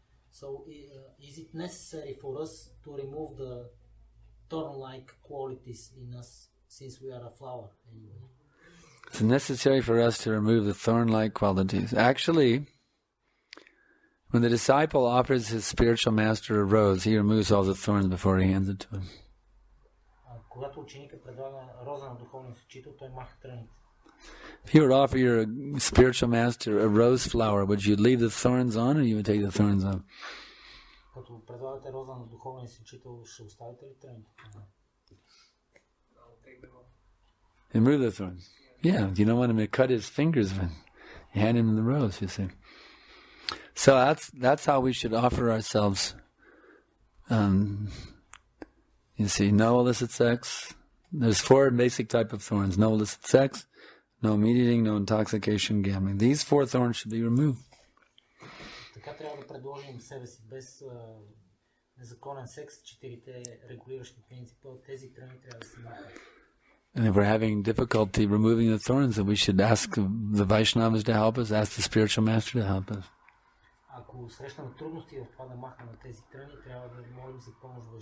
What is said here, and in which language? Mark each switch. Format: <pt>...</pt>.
<en>So is it necessary for us to remove the thorn-like qualities in us, since we are a flower anyway? It's necessary for us to remove the thorn-like qualities. Actually, when the disciple offers his spiritual master a rose, he removes all the thorns before he hands it to him.</en> <bg>Когато ученикът предлага роза на духовния си учител, той маха тръните.</bg> <en>If you would offer your spiritual master a rose flower, would you leave the thorns on, or you would take the thorns off?</en> <bg>Като предлагате роза на духовния си учител, ще оставите ли тръните?</bg> <en>Remove the thorns. Yeah, you don't want him to cut his fingers when you hand him the rose, you see. So that's how we should offer ourselves. You see, no illicit sex. There's 4 basic type of thorns. No illicit sex, no meat eating, no intoxication, gambling. These 4 thorns should be removed.</en> <bg>Така трябва да предложим себе си без незаконен секс, 4 регулиращи принципа. Тези тръни трябва да се махат.</bg> <en>And if we're having difficulty removing the thorns, then we should ask the Vaishnavas to help us, ask the spiritual master to help us.</en> <bg>Ако срещаме трудности в това да махнем тези тръни, трябва да молим за помощ в</bg>